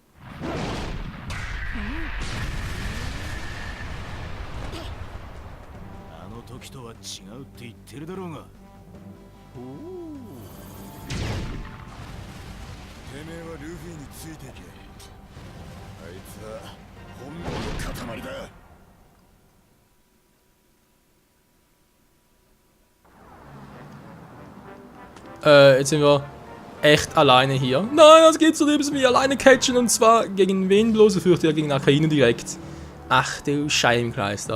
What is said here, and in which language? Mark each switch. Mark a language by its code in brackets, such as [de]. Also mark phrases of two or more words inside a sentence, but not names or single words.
[ja] あの時とは違うって言ってるだろうが。おお。てめえはルフィについていけ。あいつは本物の塊だ。 [de] Jetzt sind wir echt alleine hier. Nein, das geht so, müssen wir alleine catchen, und zwar gegen wen bloß? Ich fürchte ja gegen Akainu direkt. Ach du Scheibenkleister.